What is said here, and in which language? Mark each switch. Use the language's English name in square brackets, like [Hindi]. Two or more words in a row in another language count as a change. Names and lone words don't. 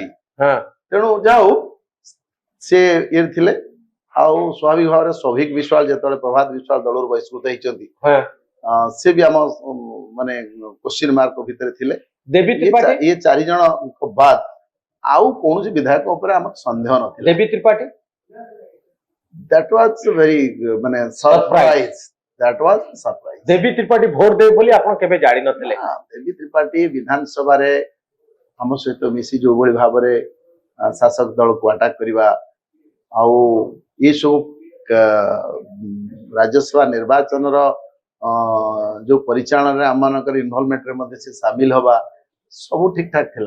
[Odia] ତେଣୁ ଯାଉ ସେ ଇଏ ଥିଲେ। ଆଉ ସ୍ୱାଭାବିକ ଭାବରେ ସୌଭିକ ବିଶ୍ୱାଳ ଯେତେବେଳେ ପ୍ରଭାତ ବିଶ୍ୱାଳ ଦଳରୁ ବହିଷ୍କୃତ ହେଇଛନ୍ତି, ସେ ବି ଆମ ମାନେ [English] question mark [Odia] ଭିତରେ ଥିଲେ। ଇଏ 4 ଜଣଙ୍କ ବାଦ ଆଉ କୌଣସି ବିଧାୟକ ଉପରେ ଆମର ସନ୍ଦେହ ନଥିଲା। ଦେବୀ ତ୍ରିପାଠୀ [English] that was very ମାନେ surprise, that was surprise। [Odia] ଦେବୀ ତ୍ରିପାଠୀ ଭୋଟ ଦେବେ ବୋଲି ଆପଣ କେବେ ଜାଣି ନଥିଲେ? ଦେବୀ ତ୍ରିପାଠୀ ବିଧାନସଭାରେ ଆମ ସହିତ ମିଶି ଯୋଉଭଳି ଭାବରେ ଶାସକ ଦଳକୁ ଆଟାକ କରିବା, ଆଉ ଏସବୁ ରାଜ୍ୟସଭା ନିର୍ବାଚନର ଯୋଉ ପରିଚାଳନାରେ ଆମମାନଙ୍କର ଇନଭଲଭମେଣ୍ଟରେ ମଧ୍ୟ ସେ ସାମିଲ ହବା, ସବୁ ଠିକ ଠାକ ଥିଲା।